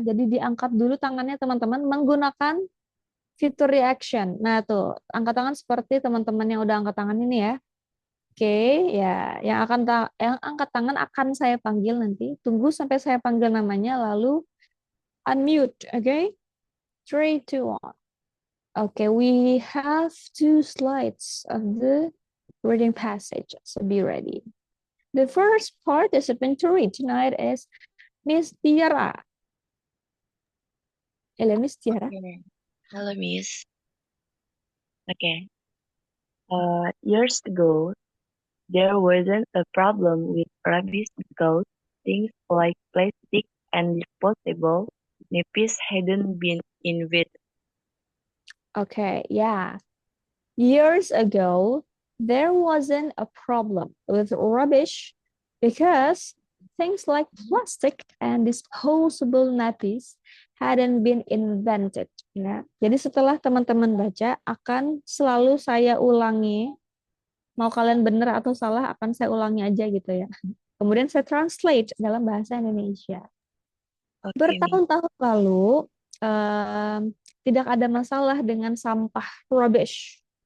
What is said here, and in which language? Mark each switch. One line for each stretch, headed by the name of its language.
Indonesian: Jadi diangkat dulu tangannya teman-teman menggunakan fitur reaction. Nah tuh, angkat tangan seperti teman-teman yang udah angkat tangan ini ya. Oke, ya, yang angkat tangan akan saya panggil nanti. Tunggu sampai saya panggil namanya, lalu unmute. Oke, 3, 2, 1.
English: Okay, we have 2 slides of the reading passage, so be ready. The first participant to read tonight is Miss Tiara. Hello, Miss Tiara. Okay. Hello, Miss. Okay. Years ago, there wasn't a problem with rubbish because things like plastic and disposable nappies hadn't been invented. Okay, yeah. Years ago, there wasn't a problem with rubbish because things like plastic and disposable nappies hadn't been invented.
Indonesian: Ya. Jadi setelah teman-teman baca, akan selalu saya ulangi. Mau kalian benar atau salah, akan saya ulangi aja gitu ya. Kemudian saya translate dalam bahasa Indonesia. Okay, Bertahun-tahun lalu, tidak ada masalah dengan sampah rubbish.